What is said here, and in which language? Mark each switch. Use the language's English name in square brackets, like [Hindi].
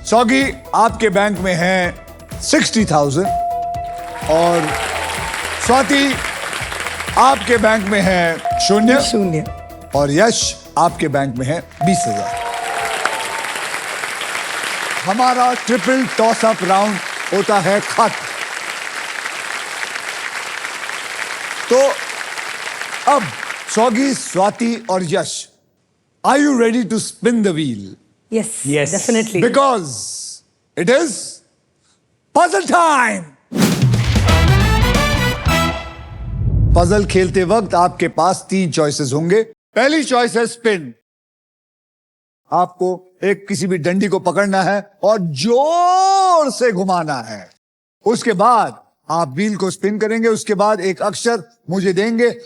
[Hindi] सौगी, आपके बैंक में है 60,000 और स्वाति आपके बैंक में है 0 और यश आपके बैंक में है 20,000। हमारा ट्रिपल टॉस अप राउंड होता है खत्म। तो अब [English] सौगी, स्वाति और Yash, are you ready to spin the wheel? Yes, Yes. definitely. Because it is puzzle time. [Hindi] Puzzle खेलते वक्त आपके पास 3 चॉइसेस होंगे। पहली चॉइस है स्पिन। आपको एक किसी भी डंडी को पकड़ना है और जोर से घुमाना है। उसके बाद आप व्हील को स्पिन करेंगे, उसके बाद एक अक्षर मुझे देंगे।